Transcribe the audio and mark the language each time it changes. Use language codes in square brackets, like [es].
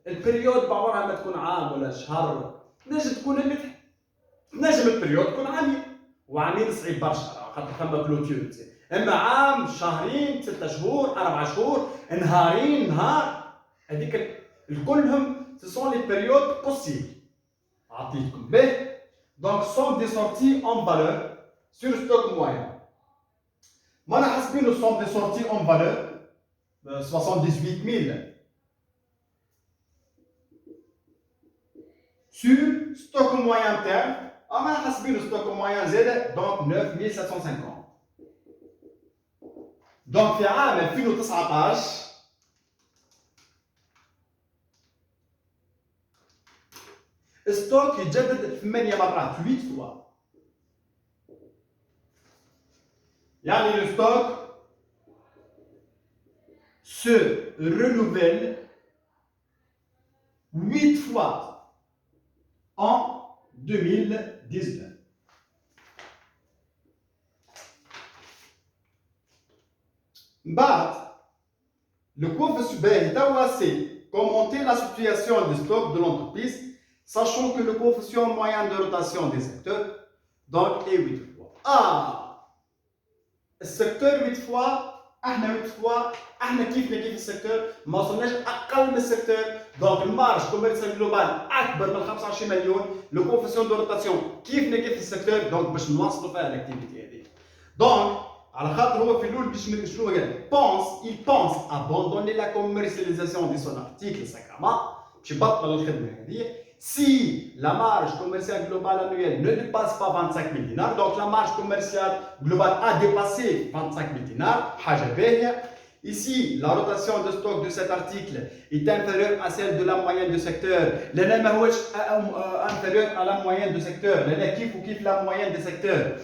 [ar] البريود بعمرها ما تكون عام ولا شهر، نجم تكون نجم البريود تكون عامين، وعامين صعيب برشا خاطر ثم كلوتير. اما عام، شهرين، 6 شهور، 4 شهور، نهارين، نهار، هذيك الكلهم [fr] ce sont les périodes possibles. [ar] عطيتكم به. [fr] Donc somme des sorties en valeur sur stock moyen. [ar] مانا حاسبين [fr] somme des sorties en valeur 78 000 sur stock moyen terme. [ar] مانا حاسبين stock moyen زاد donc 9750. donc في عام 2019 ستوك يتجدد 8 مرات 8 فوا. [fr] يعني le stock se renouvelle 8 fois en 2019. بعد le coefficient c'est commenter la situation de stock de l'entreprise, sachant que le coefficient moyen de rotation des secteurs donc est 8 fois. [ar] السيكتور 8 فوا، احنا 8 فوا، احنا كيفنا كيف السيكتور، ما وصلناش اقل من السيكتور. دونك المارج كوميرسيال جلوبال اكبر من 25 مليون، [fr] لو كوفيسيون دو روتاسيون [ar] كيفنا كيف السيكتور، دونك باش نواصلوا فيها الاكتيفيتي هذه. دونك على خاطر هو في الاول باش شنو قال؟ [fr] بونس ابوندوني لا كوميرسياليزاسيون دي سون ارتيكل ساكرامون، [ar] باش يبطل الخدمه هذه. [fr] Si la marge commerciale globale annuelle ne dépasse pas 25 000 dinars, donc la marge commerciale globale a dépassé 25 000 dinars, ici la rotation de stock de cet article est inférieure à celle de la moyenne du secteur. L'année inférieure à la moyenne du secteur, l'année kiff ou kiff la moyenne du secteur.